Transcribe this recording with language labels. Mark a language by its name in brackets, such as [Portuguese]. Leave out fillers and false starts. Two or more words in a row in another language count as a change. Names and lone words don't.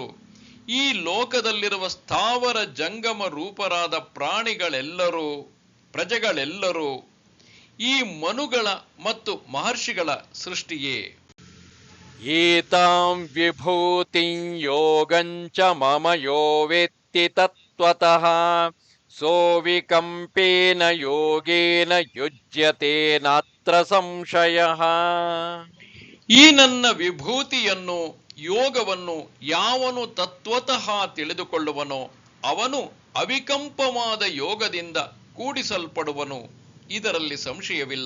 [Kannada] ಈ ಲೋಕದಲ್ಲಿರುವ ಸ್ಥಾವರ ಜಂಗಮ ರೂಪರಾದ ಪ್ರಜೆಗಳೆಲ್ಲರೂ ಈ ಮನುಗಳ ಮತ್ತು ಮಹರ್ಷಿಗಳ ಸೃಷ್ಟಿಯೇ. [Sanskrit] ಏತಾಂ ವಿಭೂತಿಂ ಯೋಗಂಚ ಮಮ ಯೋ ವೇತ್ತಿ ತತ್ವತಃ ಸೋವಿಕಂಪೇನ ಯೋಗೇನ ಯುಜ್ಯತೆ ನಾತ್ರ ಸಂಶಯಃ. [Kannada] ಈ ನನ್ನ ವಿಭೂತಿಯನ್ನು, ಯೋಗವನ್ನು ಯಾವನು ತತ್ವತಃ ತಿಳಿದುಕೊಳ್ಳುವನೋ ಅವನು ಅವಿಕಂಪವಾದ ಯೋಗದಿಂದ ಕೂಡಿಸಲ್ಪಡುವನು, ಇದರಲ್ಲಿ ಸಂಶಯವಿಲ್ಲ.